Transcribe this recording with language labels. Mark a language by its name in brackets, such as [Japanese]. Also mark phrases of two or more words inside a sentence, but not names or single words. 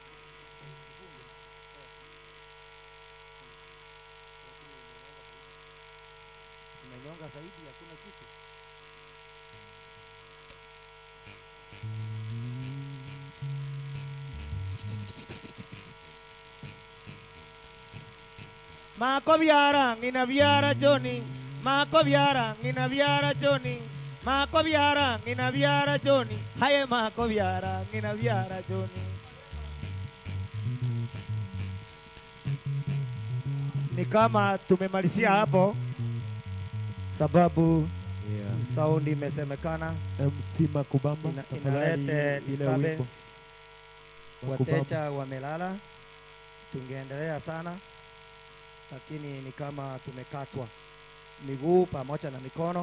[Swahili] Umenyonga zaidi hakuna kitu. [Gusii] Mako biara ngina biara Johnny. Mako biara ngina biara Johnny. Mako biara ngina biara Johnny. Haye mako biara ngina biara Johnny. [Swahili] Ni kama tumemalizia hapo sababu sound imesemekana MC Makubamba inalete ile wimbo. disturbance. Wateja wamelala, tungeendelea sana, lakini ni kama tumekatwa miguu pamoja na mikono.